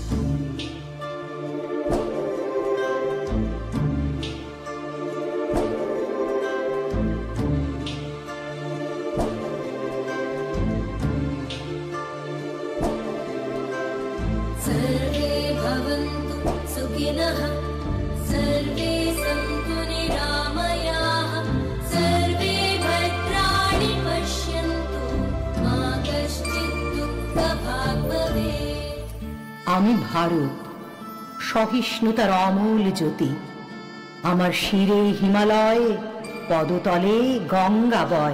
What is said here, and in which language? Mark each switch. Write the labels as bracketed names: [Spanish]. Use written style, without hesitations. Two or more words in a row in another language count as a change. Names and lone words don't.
[Sanskrit] सर्वे भवन्तु सुखिनः, सर्वे सन्तु निरामयाः, सर्वे भद्राणि पश्यन्तु, मा कश्चित् दुःखभाग् भवेत्। [Bangla] আমি ভারত, সহিষ্ণুতার অমূল জ্যোতি। আমার শিরে হিমালয়, পদতলে গঙ্গা বয়।